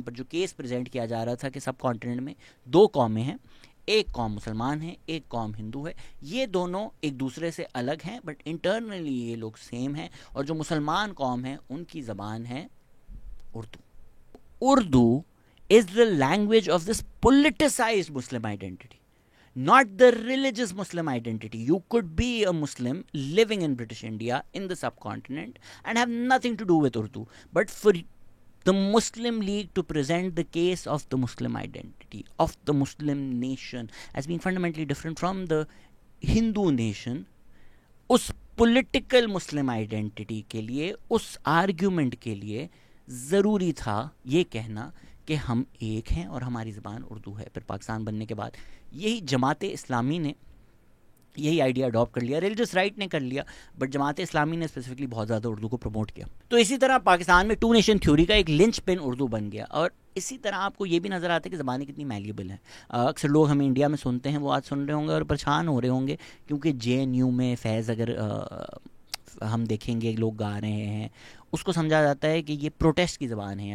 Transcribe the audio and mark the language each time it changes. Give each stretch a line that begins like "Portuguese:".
Urdu: پر جو case present کیا جا رہا تھا کہ سب کانٹیننٹ میں 2 قومیں ہیں, ایک قوم مسلمان ہے, ایک قوم ہندو ہے, یہ دونوں ایک دوسرے سے الگ ہیں بٹ انٹرنلی یہ لوگ سیم ہیں, اور جو مسلمان قوم ہیں ان کی زبان ہے اردو.
English: Urdu is the language of this politicised Muslim identity, not the religious Muslim identity. You could be a Muslim living in British India in the subcontinent and have nothing to do with Urdu. But for the Muslim League to present the case of the Muslim identity, of the Muslim nation as being fundamentally different from the Hindu nation,
Urdu: اس political Muslim identity کے لیے, اس argument کے لیے ضروری تھا یہ کہنا کہ ہم ایک ہیں اور ہماری زبان اردو ہے. پھر پاکستان بننے کے بعد یہی جماعت اسلامی نے یہی آئیڈیا اڈاپٹ کر لیا, ریلیجس رائٹ نے کر لیا, بٹ جماعت اسلامی نے اسپیسیفکلی بہت زیادہ اردو کو پروموٹ کیا. تو اسی طرح پاکستان میں 2 نیشن تھیوری کا ایک لنچ پن اردو بن گیا. اور اسی طرح آپ کو یہ بھی نظر آتا ہے کہ زبانیں کتنی میلیبل ہیں. اکثر لوگ ہمیں انڈیا میں سنتے ہیں, وہ آج سن رہے ہوں گے اور پریشان ہو رہے ہوں گے کیونکہ JNU میں فیض اگر ہم دیکھیں گے لوگ گا رہے ہیں, اس کو سمجھا جاتا ہے کہ یہ پروٹیسٹ کی زبان ہے.